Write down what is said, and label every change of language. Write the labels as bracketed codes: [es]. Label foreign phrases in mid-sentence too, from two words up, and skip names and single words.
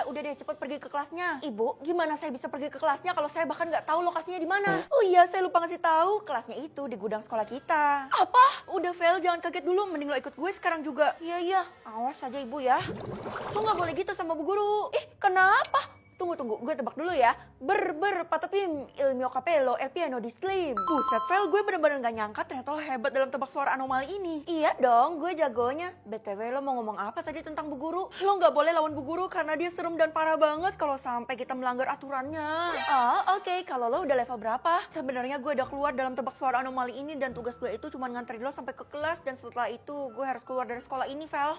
[id] Udah deh, cepet pergi ke kelasnya. Ibu, gimana saya bisa pergi ke kelasnya kalau saya bahkan nggak tahu lokasinya di mana? Oh iya, saya lupa ngasih tahu. Kelasnya itu di gudang sekolah kita. Apa? Udah Vel, jangan kaget dulu. Mending lo ikut gue sekarang juga. Iya, awas saja Ibu ya. Lo nggak boleh gitu sama Bu Guru. Kenapa? Tunggu, gue tebak dulu ya. [it] Patapim, il mio capello, el piano di slim. [id] Buset, Vel, gue bener-bener gak nyangka ternyata lo hebat dalam tebak suara anomali ini. Iya dong, gue jagonya. BTW, lo mau ngomong apa tadi tentang Bu Guru? Lo gak boleh lawan Bu Guru karena dia serem dan parah banget kalau sampai kita melanggar aturannya. Oh, oke. Kalau lo udah level berapa? Sebenarnya gue udah keluar dalam tebak suara anomali ini dan tugas gue itu cuma nganterin lo sampai ke kelas dan setelah itu gue harus keluar dari sekolah ini, Vel.